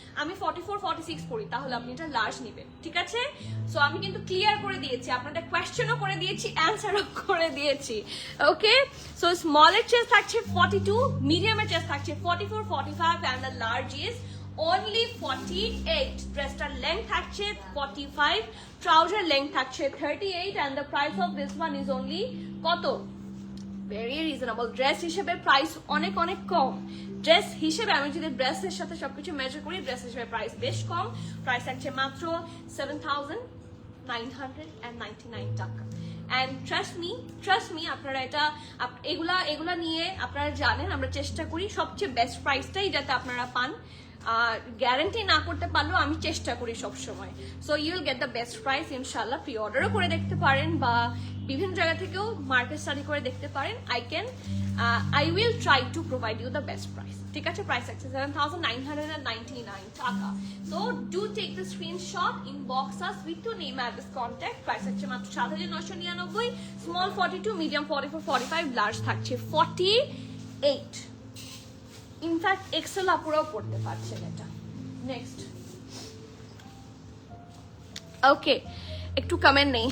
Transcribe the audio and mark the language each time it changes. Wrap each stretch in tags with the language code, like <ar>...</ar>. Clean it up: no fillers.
<bn>আমি 44, 46 পরি, তাহলে আপনি এটা লার্জ নিবেন, ঠিক আছে। সো আমি কিন্তু ক্লিয়ার করে দিয়েছি, আপনাদের কোয়েশ্চেনও করে দিয়েছি, অ্যান্সারও করে দিয়েছি, ওকে। সো স্মলের চেস্ট থাকছে 42, মিডিয়ামের চেস্ট থাকছে 44, 45</bn> <en>and the large is only 48.</en> <bn>ড্রেসটার লেংথ থাকছে 45, ট্রাউজার লেংথ থাকছে 38</bn> <en>and the price of this one is only</en> <bn>কত? Very reasonable. ড্রেস হিসেবে প্রাইস অনেক অনেক কম। ড্রেস হিসেবে আমি যদি ড্রেসের সাথে সবকিছু মেজার করি, ড্রেস হিসেবে প্রাইস বেশ কম। প্রাইস থাকছে মাত্র 7,999 টাকা।</bn> <en>And trust me,</en> <bn>আপনারা এটা এগুলা নিয়ে আপনারা জানেন আমরা চেষ্টা করি সবচেয়ে বেস্ট প্রাইসটাই যাতে আপনারা পান। গ্যারান্টি না করতে পারলেও আমি চেষ্টা করি সবসময়।</bn> <en>so you will get the best price</en> <bn>ইনশাল্লাহ। প্রি অর্ডারও করে দেখতে পারেন বা বিভিন্ন জায়গা থেকেও মার্কেট স্টাডি করে দেখতে পারেন।</bn> <en>I will try to provide you the best price,</en> <bn>ঠিক আছে। প্রাইস আছে 7,999 টাকা।</bn> <en>So do take the screenshot, inbox us with your name, address, contact.</en> <bn>Price আছে মাত্র 7,999, স্মল 42, মিডিয়াম 44, 45, লার্জ থাকছে 48। ইনফ্যাক্ট এক্সেল আপুরাও পড়তে পারছেন এটা। নেক্সট, ওকে, একটু কমেন্ট নেই।</bn>